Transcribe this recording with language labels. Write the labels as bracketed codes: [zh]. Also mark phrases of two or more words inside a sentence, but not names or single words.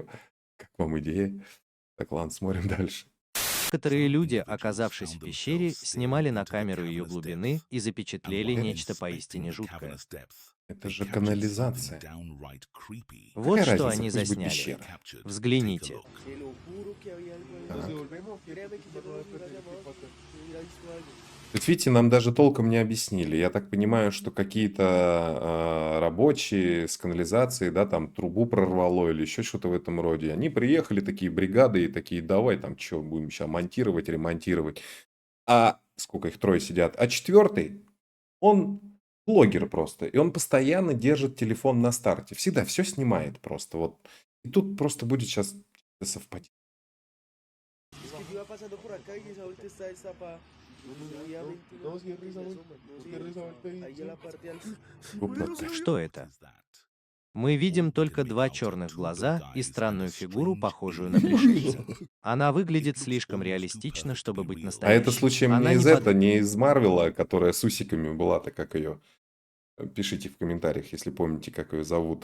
[ru] Как вам идея? Так, ладно, смотрим дальше. Некоторые люди, оказавшись в пещере, снимали на камеру ее глубины и запечатлели нечто поистине жуткое. Это же канализация. Вот Какая что разница, они пусть будет засняли. пещера. Взгляните. [es] Te lo juro que había algo [ru] Так. [es] ahí. Créeme que yo no me hubiera llamado si hubiera visto algo. [ru] Вот видите, нам даже толком не объяснили. Я так понимаю, что какие-то рабочие с канализацией, да, там трубу прорвало или еще что-то в этом роде. Они приехали, такие бригады, и такие, давай там что, будем сейчас монтировать, ремонтировать. А сколько их, трое сидят. А четвертый, он блогер просто. И он постоянно держит телефон на старте. Всегда все снимает просто. Вот. И тут просто будет сейчас совпадение. [es] Es que yo iba pasando por acá y esa vuelta está destapada. No, cierra esa vuelta. Cierra esa vuelta y- Ahí en la parte alta. [ru] Крупно. Что это? Мы видим только два черных глаза и странную фигуру, похожую на пришельца. Она выглядит слишком реалистично, чтобы быть А настоящей. это случаем Она не из не под- этого, не из Марвела, которая с усиками была-то, как ее. Пишите в комментариях, если помните, как ее зовут.